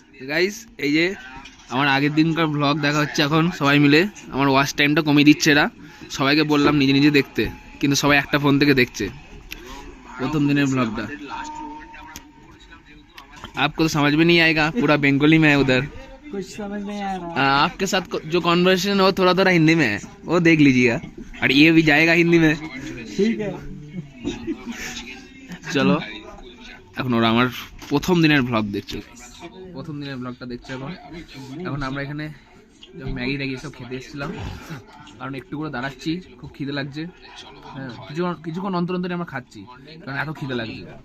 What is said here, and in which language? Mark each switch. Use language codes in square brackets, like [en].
[bn] Guys এই যে আমার আগের দিনকার ব্লগ দেখা হচ্ছে এখন সবাই মিলে। আমার ওয়াচ টাইমটা কমিয়ে দিচ্ছে এরা। সবাইকে বললাম নিজে নিজে দেখতে, কিন্তু সবাই একটা ফোন থেকে দেখছে প্রথম দিনের ব্লগটা। [hi] आपको तो समझ में नहीं आएगा, पूरा बंगाली में है उधर। कुछ समझ नहीं आ रहा। आपके साथ जो कॉन्वर्सेशन हो थोड़ा थोड़ा हिंदी में है, वो देख लीजिएगा। और ये भी जाएगा हिंदी में। ठीक है। [bn] চলো এখন ওরা আমার প্রথম দিনের ব্লগ দেখছে, প্রথম দিনের ব্লগটা দেখছে এখন। এখন আমরা এখানে ম্যাগি ট্যাগি সব খেতে এসেছিলাম, কারণ একটু করে দাঁড়াচ্ছি, খুব খিদে লাগছে। হ্যাঁ, কিছুক্ষণ অন্তর অন্তরে আমরা খাচ্ছি, কারণ এত খিদে লাগছে।